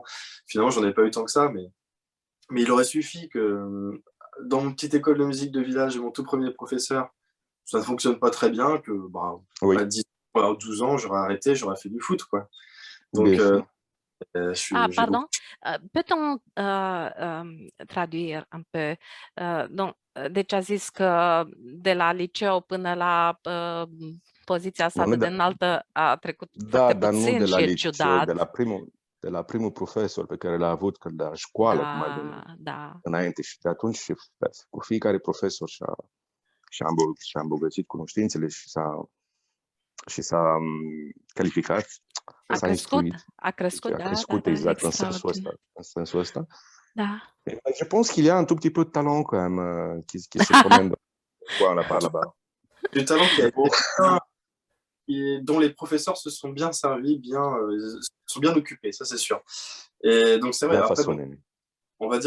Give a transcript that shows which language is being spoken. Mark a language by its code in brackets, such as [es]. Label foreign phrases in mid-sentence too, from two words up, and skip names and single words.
[fr] Finalement, j'en ai pas eu tant que ça, mais il aurait suffi que dans mon petite école de musique de village, mon tout premier professeur, ça ne fonctionne pas très bien, que oui, à 10 ou 12 ans, j'aurais arrêté, j'aurais fait du foot, quoi. Donc, bien sûr. Ah, j'ai beaucoup... pardon. Peut-on traduire un peu? Donc, [ro] deci a zis că de la liceu până la poziția asta Nu, atât de da, înaltă a trecut da, foarte dar nu puțin de la și e liceu, ciudat. de la primul profesor pe care l-a avut când la școală, cum ai venit Da, da. înainte. Și de atunci, cu fiecare profesor și-a îmbogățit cunoștințele și s-a calificat, A s-a crescut, instruit. a crescut, Deci a da, da, crescut da, exact extraordinar. în sensul ăsta. Da. [fr] Je pense qu'il y a un tout petit peu de talent quand même qui se promène par là-bas. Du talent qui a été dont les professeurs se sont bien servis, se sont bien occupés, ça c'est sûr. Et donc c'est vrai, Bien après, façonné. on va dire